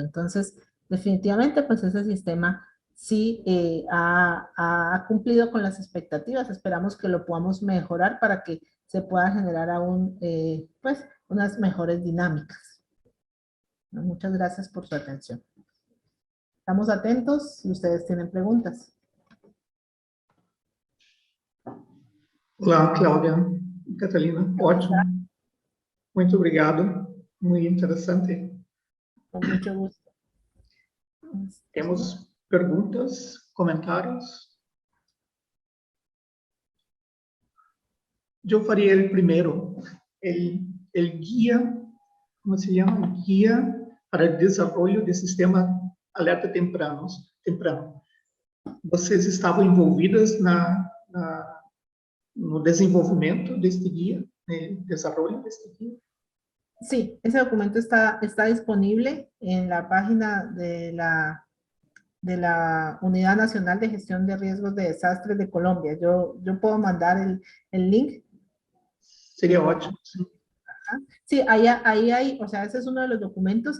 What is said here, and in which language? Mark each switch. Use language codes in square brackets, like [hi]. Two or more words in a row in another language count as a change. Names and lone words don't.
[es] Entonces, definitivamente, pues ese sistema sí ha cumplido con las expectativas. Esperamos que lo podamos mejorar para que se pueda generar aún, pues, unas mejores dinámicas. Muchas gracias por su atención. Estamos atentos si ustedes tienen preguntas. [pt] Olá, Cláudia, Catalina, ótimo. Muito obrigado, muito interessante. [es] Con mucho gusto. [pt] Temos perguntas, comentários? Eu faria ele primeiro. El guia, como se chama? Guia para o desenvolvimento do sistema [es] alerta temprano. [pt] Vocês estavam envolvidas no desenvolvimento deste guia, no desenvolvimento deste guia? [es] Sí, ese documento está disponible en la página de la Unidad Nacional de Gestión de Riesgos de Desastres de Colombia. Yo puedo mandar el link. [pt] Sería ótimo. [es] Sí, ahí hay, o sea, ese es uno de los documentos.